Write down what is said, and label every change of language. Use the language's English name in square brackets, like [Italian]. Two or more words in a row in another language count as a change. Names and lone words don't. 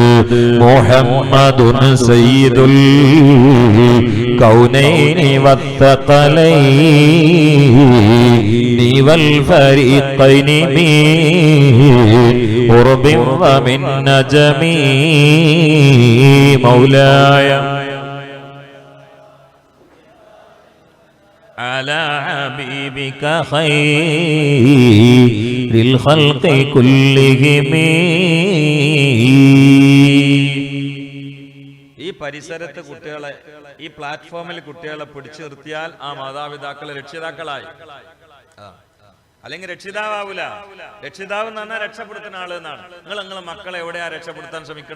[Arabic] محمد سيد الكونين والثقلين والفريقين من عرب ومن عجم مولاي على حبيبك خير الخلق كلهم. [Malayalam] ഈ പരിസരത്ത് കുട്ടികളെ, ഈ പ്ലാറ്റ്ഫോമിൽ കുട്ടികളെ പിടിച്ചു നിർത്തിയാൽ ആ മാതാപിതാക്കളെ രക്ഷിതാക്കളായി. അല്ലെങ്കിൽ രക്ഷിതാവൂല. രക്ഷിതാവ് എന്ന് പറഞ്ഞാൽ രക്ഷപ്പെടുത്തുന്ന ആള് എന്നാണ്. നിങ്ങളെ മക്കളെ എവിടെയാ രക്ഷപ്പെടുത്താൻ ശ്രമിക്കുന്നത്?